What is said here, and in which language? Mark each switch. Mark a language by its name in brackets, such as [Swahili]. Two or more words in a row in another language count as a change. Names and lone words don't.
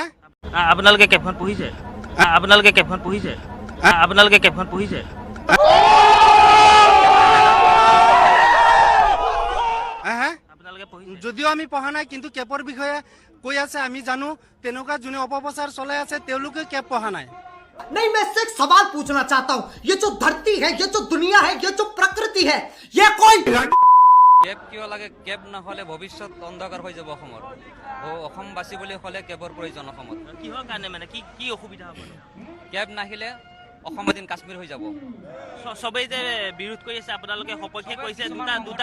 [Assamese] আপোনালোকে কেপখন পঢ়িছে আপোনালোকে কেপখন পঢ়িছে আপোনালোকে কেপখন পঢ়িছে আপোনালোকে পঢ়িছে যদিও আমি পঢ়া নাই কিন্তু কেবৰ বিষয়ে কৈ আছে আমি জানো তেনেকুৱা যোনে অপপ্ৰচাৰ চলাই আছে তেওঁলোকে কেব পঢ়া নাই [Hindi] नहीं मैं इससे एक सवाल पूछना चाहता हूँ ये जो धरती है ये जो दुनिया है ये जो प्रकृति है ये कोई [Assamese] কেব কিয় লাগে কেব নহ'লে ভৱিষ্যত অন্ধকাৰ হৈ যাব অসমৰ অসম বাচিবলৈ হ'লে কেবৰ প্ৰয়োজন অসমত কিহৰ কাৰণে মানে কি কি অসুবিধা হ'ব কেব নাহিলে অসম এদিন কাশ্মীৰ হৈ যাব চবেই যে বিৰোধ কৰি আছে আপোনালোকে সপক্ষে কৈছে দুটা